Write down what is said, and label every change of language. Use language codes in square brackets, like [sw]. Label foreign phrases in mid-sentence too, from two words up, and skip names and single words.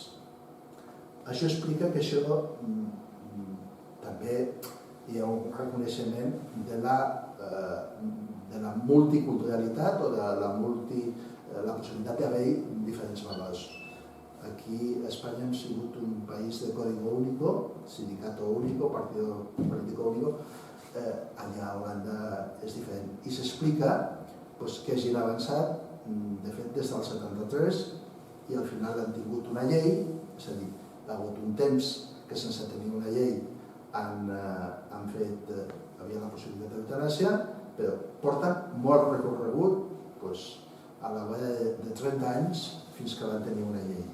[ca] Això explica que això també hi ha un reconeixement de la multiculturalitat o de la possibilitat d'haver-hi diferents valors. Aquí a Espanya hem sigut un país de [es] código único, sindicato único, partido político único. [ca] Allà a Holanda és diferent. I s'explica que hagin avançat, de fet, des del 73, i al final han tingut una llei, és a dir, ha hagut un temps que sense tenir una llei havia la possibilitat d'eutanàsia, però porten molt recorregut a la vora de 30 anys fins que van tenir una llei.